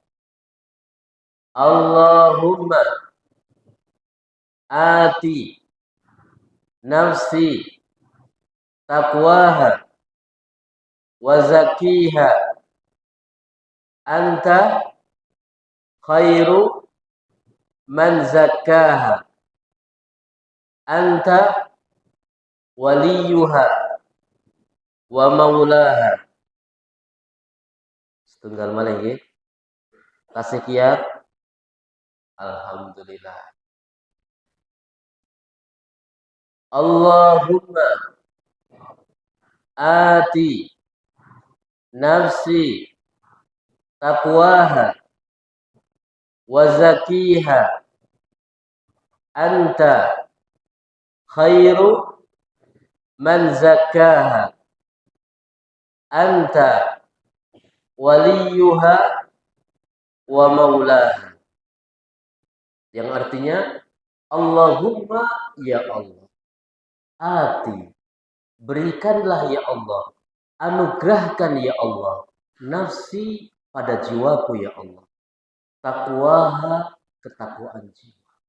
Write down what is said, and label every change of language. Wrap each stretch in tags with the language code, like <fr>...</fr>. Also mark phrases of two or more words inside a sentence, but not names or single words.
<ar>اللهم آت نفسي تقواها وزكها أنت خير من زكاها أنت وليها ومولاها.</ar> <jv>Setunggal malih nggih. Kasih kiat. Alhamdulillah.</jv> <ar>اللهم آت نفسي تقواها وزكها أنت خير من زكاها أنت وليها ومولاها.</ar> <id>Yang artinya</id> <ar>اللهم يا الله,</ar> <id>ati berikanlah</id> <ar>يا الله,</ar> <id>anugerahkan</id> <ar>يا الله</ar> <id>nafsi pada jiwaku</id> <ar>يا الله,</ar> <id>takwaha ketakwaan jiwa.</id>